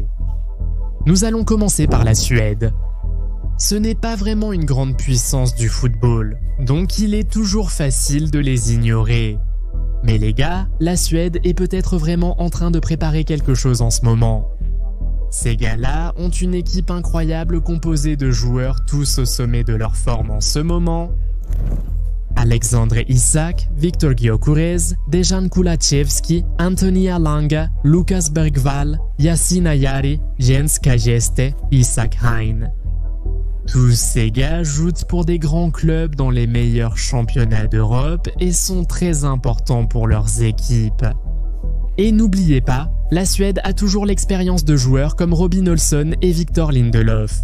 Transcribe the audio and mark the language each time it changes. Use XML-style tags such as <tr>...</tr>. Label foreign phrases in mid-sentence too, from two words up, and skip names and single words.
<fr>Nous allons commencer par la Suède. Ce n'est pas vraiment une grande puissance du football, donc il est toujours facile de les ignorer. Mais les gars, la Suède est peut-être vraiment en train de préparer quelque chose en ce moment. Ces gars-là ont une équipe incroyable composée de joueurs tous au sommet de leur forme en ce moment. Alexandre Isak, Viktor Gyökeres, Dejan Kulusevski, Anthony Elanga, Lucas Bergvall, Yasin Ayari, Jens Kajeste, Isaac Hein. Tous ces gars jouent pour des grands clubs dans les meilleurs championnats d'Europe et sont très importants pour leurs équipes. Et n'oubliez pas, la Suède a toujours l'expérience de joueurs comme Robin Olsson et Victor Lindelof.</fr>